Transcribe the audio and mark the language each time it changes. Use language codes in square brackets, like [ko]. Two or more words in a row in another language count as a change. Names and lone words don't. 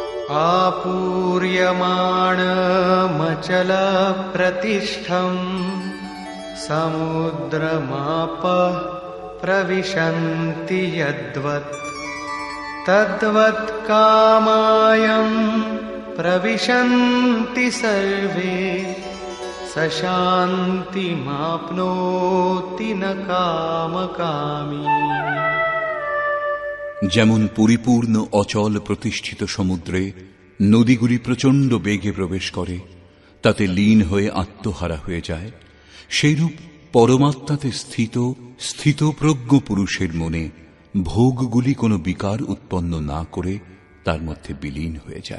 [sa] आपूर्यमाणमचलप्रतिष्ठम् समुद्रमापः प्रविशन्ति यद्वत् तद्वत् कामायं प्रविशन्ति सर्वे स शान्तिमाप्नोति न कामकामी। [bn] যেমন পরিপূর্ণ অচল প্রতিষ্ঠিত সমুদ্রে নদীগুলি প্রচণ্ড বেগে প্রবেশ করে, তাতে লীন হয়ে আত্মহারা হয়ে যায়, সেইরূপ পরমাত্মাতে স্থিতপ্রজ্ঞ পুরুষের মনে ভোগগুলি কোনো বিকার উৎপন্ন না করে তার মধ্যে বিলীন হয়ে যায়।